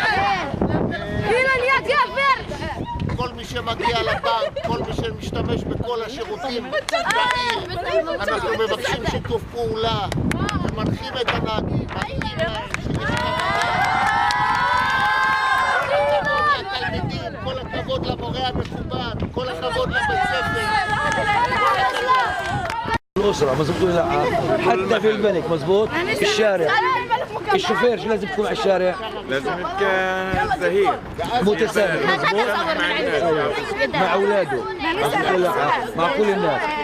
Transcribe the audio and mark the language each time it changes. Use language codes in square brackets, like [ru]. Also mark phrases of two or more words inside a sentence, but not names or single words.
[he] כל מי שמגיע לבנק, כל מי שמשתמש בכל השירותים בעיר, אנחנו מבקשים שיתוף פעולה ומנחים את הנהגים, מנחים להם שיש לתלמידים, כל הכבוד למורה המכובד, כל הכבוד לבית ספר. [ar] الأسرة مظبوط ولا لا؟ حتى في البنك مظبوط؟ في الشارع الشوفير شو لازم يكون على الشارع؟ لازم يكون زهير متسامح مظبوط؟ مع أولاده مظبوط ولا لا؟ مع كل الناس.